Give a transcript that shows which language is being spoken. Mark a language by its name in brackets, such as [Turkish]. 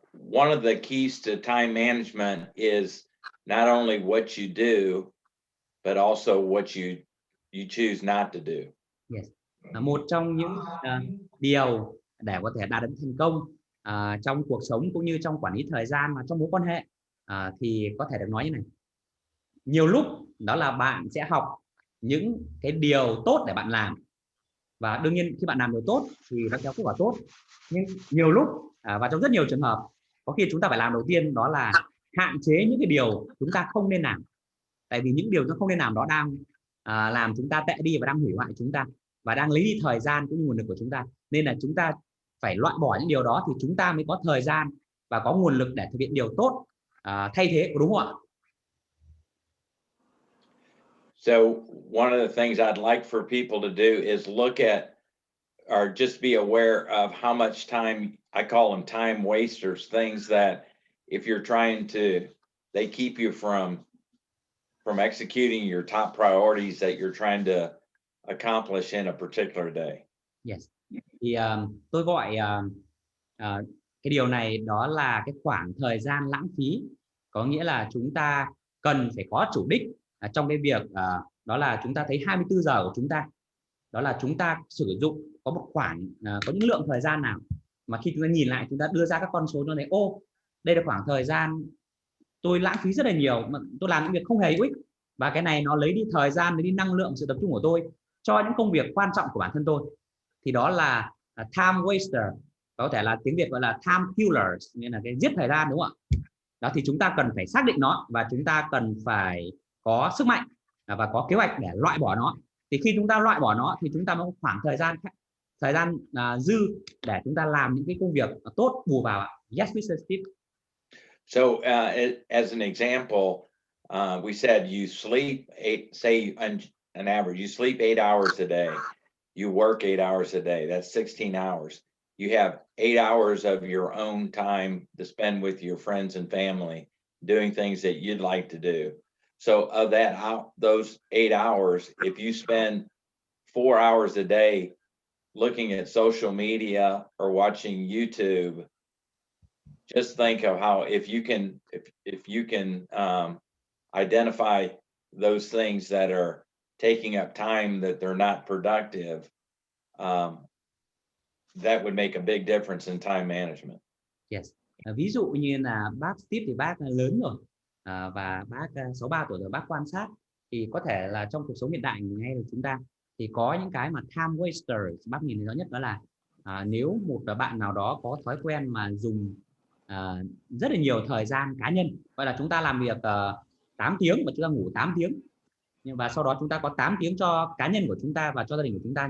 [English] One of the keys to time management is not only what you do, but also what you choose not to do. Yes. [Vietnamese] Một trong những điều để có thể đạt đến thành công trong cuộc sống cũng như trong quản lý thời gian và trong mối quan hệ thì có thể được nói như này. Nhiều lúc đó là bạn sẽ học những cái điều tốt để bạn làm, và đương nhiên khi bạn làm điều tốt thì nó kéo kết quả tốt. Nhưng nhiều lúc và trong rất nhiều trường hợp, có khi chúng ta phải làm đầu tiên đó là hạn chế những cái điều chúng ta không nên làm. Tại vì những điều nó không nên làm đó đang làm chúng ta tệ đi và đang hủy hoại chúng ta và đang lấy đi thời gian cũng như nguồn lực của chúng ta. Nên là chúng ta phải loại bỏ những điều đó thì chúng ta mới có thời gian và có nguồn lực để thực hiện điều tốt thay thế, đúng không ạ? [English] So one of the things I'd like for people to do is look at, or just be aware of how much time, I call them time wasters, things that if you're trying to, they keep you from executing your top priorities that you're trying to accomplish in a particular day. Yes. [Vietnamese] Thì tôi gọi cái điều này đó là cái khoảng thời gian lãng phí. Có nghĩa là chúng ta cần phải có chủ đích trong cái việc đó là chúng ta thấy 24 giờ của chúng ta, đó là chúng ta sử dụng có một khoảng có những lượng thời gian nào mà khi chúng ta nhìn lại, chúng ta đưa ra các con số nó thấy ô, đây là khoảng thời gian tôi lãng phí rất là nhiều, mà tôi làm những việc không hề hữu ích, và cái này nó lấy đi thời gian, lấy đi năng lượng, sự tập trung của tôi cho những công việc quan trọng của bản thân tôi. Thì đó là time waster, có thể là tiếng Việt gọi là time killers, nghĩa là cái giết thời gian, đúng không ạ? Đó, thì chúng ta cần phải xác định nó và chúng ta cần phải có sức mạnh và có kế hoạch để loại bỏ nó. Thì khi chúng ta loại bỏ nó thì chúng ta có khoảng thời gian dư để chúng ta làm những cái công việc tốt bù vào ạ. [English] Yes, Mr. Steve. So as an example, we said you sleep an average, you sleep 8 hours a day, you work 8 hours a day, that's 16 hours. You have 8 hours of your own time to spend with your friends and family doing things that you'd like to do. So of those 8 hours, if you spend 4 hours a day looking at social media or watching YouTube, just think of how if you can identify those things that are taking up time that they're not productive, that would make a big difference in time management. Yes. [Vietnamese] Ví dụ như là bác Steve thì bác lớn rồi, và bác 63 tuổi rồi, bác quan sát thì có thể là trong cuộc sống hiện đại ngay của chúng ta thì có những cái mà time wasters. Bác nhìn thấy rõ nhất đó là nếu một bạn nào đó có thói quen mà dùng rất là nhiều thời gian cá nhân, gọi là chúng ta làm việc 8 tiếng và chúng ta ngủ 8 tiếng, và sau đó chúng ta có 8 tiếng cho cá nhân của chúng ta và cho gia đình của chúng ta.